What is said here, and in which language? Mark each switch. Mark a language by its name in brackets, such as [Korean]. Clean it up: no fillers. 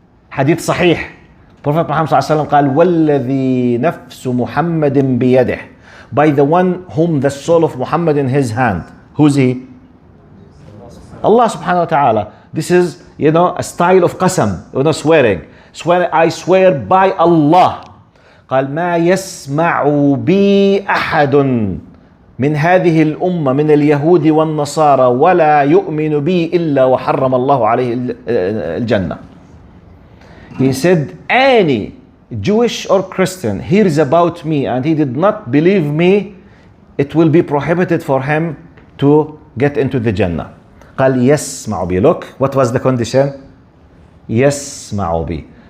[English] Hadith sahih. Prophet Muhammad ﷺ [Arabic] قال وَالَّذِي نَفْسُ مُحَمَّدٍ بِيَدِهِ [English] By the one whom the soul of Muhammad in his hand. Who's he? Allah subhanahu wa ta'ala. This is, a style of qasam, swearing. I swear by Allah. [Arabic] قال ما يسمع بي أحد من هذه الأمة من اليهود والنصارى ولا يؤمن بي إلا وحرم الله عليه الجنة. [English] He said, any Jewish or Christian hears about me and he did not believe me, it will be prohibited for him to get into the Jannah. [Arabic] قال يسمع بي. [English] Look, what was the condition? [Arabic] يسمع بي.